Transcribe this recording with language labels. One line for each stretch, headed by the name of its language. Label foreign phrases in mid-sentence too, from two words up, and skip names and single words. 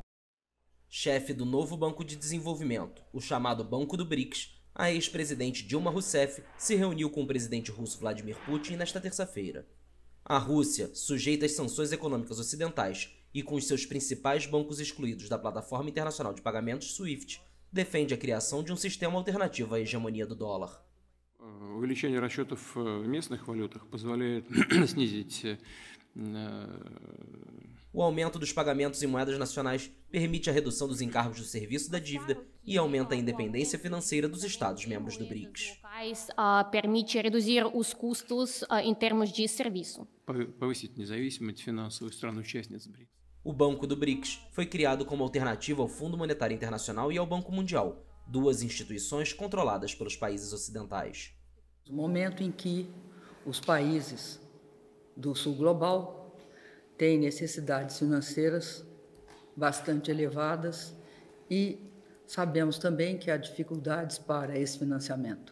Portuguese: Chefe do novo Banco de Desenvolvimento, o chamado Banco do BRICS, a ex-presidente Dilma Rousseff se reuniu com o presidente russo Vladimir Putin nesta terça-feira. A Rússia, sujeita às sanções econômicas ocidentais e com os seus principais bancos excluídos da plataforma internacional de pagamentos SWIFT, defende a criação de um sistema alternativo à hegemonia do dólar.
Russian: Увеличение расчетов в местных валютах позволяет снизить...
Portuguese: O aumento dos pagamentos em moedas nacionais permite a redução dos encargos do serviço da dívida e aumenta a independência financeira dos Estados-membros do BRICS. Permite reduzir os custos em termos de serviço.
Russian: Повысить независимость финансовых стран-участниц BRICS.
Portuguese: O Banco do BRICS foi criado como alternativa ao Fundo Monetário Internacional e ao Banco Mundial, duas instituições controladas pelos países ocidentais. No momento em que os países do Sul Global têm necessidades financeiras bastante elevadas e sabemos também que há dificuldades para esse financiamento.